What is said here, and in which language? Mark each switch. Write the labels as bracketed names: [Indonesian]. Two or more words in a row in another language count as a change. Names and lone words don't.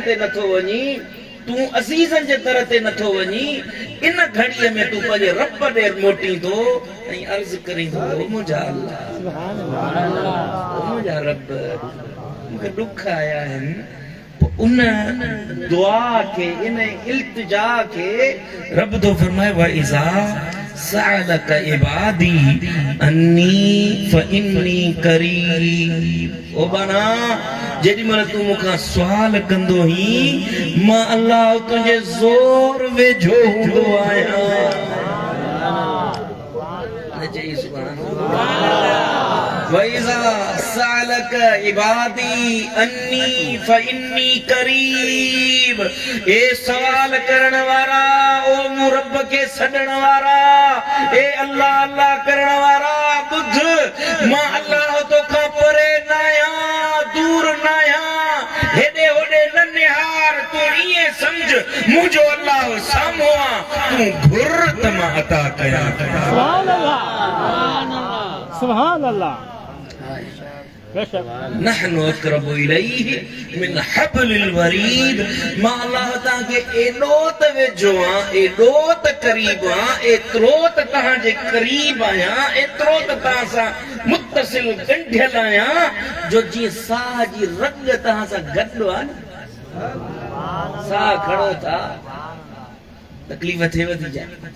[Sindhi] ते नथो वञी तूं अज़ीज़नि जे दर ते नथो वञी इन घड़ीअ में तूं पंहिंजे रब ॾे मोटी थो ऐं अर्ज़ करीं थो मुंहिंजा अल्लाह मुंहिंजा रब मूंखे ॾुख आया आहिनि उन दुआ खे इन इल्तिजा खे रब थो फरमाए [Arabic] وإذا سألك عبادي عني فإني قريب [Sindhi] ओ बना जेॾी महिल तूं मूंखां सुवाल कंदो ही मां अल्लाह तुंहिंजे ज़ोर वेझो हूंदो आहियां [Arabic] चई سبحان وإذا سألك عبادي عني فإني قريب [Sindhi] ए सवाल करण वारा ओ मूं रब खे सॾण वारा ए अल्लाह अल्लाह करण वारा ॿुध मां अल्लाह तोखां परे न आहियां दूर न आहियां हेॾे होॾे न निहार तूं ईअं सम्झ मुंहिंजो अल्लाह साम्हूं आहे तूं घुर त मां अता कयां [Arabic] سبحان الله سبحان الله نحن أقرب إليه من حبل الوريد [Sindhi] मां अल्लाह तव्हांखे एॾो त वेझो आहियां एॾो त क़रीब आहियां एतिरो त तव्हांजे क़रीब आहियां एतिरो त तव्हां सां मुत्तसिल ॻंढियल आहियां जो जीअं साह जी रग तव्हां सां गॾु आहे न साह खणो था तकलीफ़ थिएव थी जाए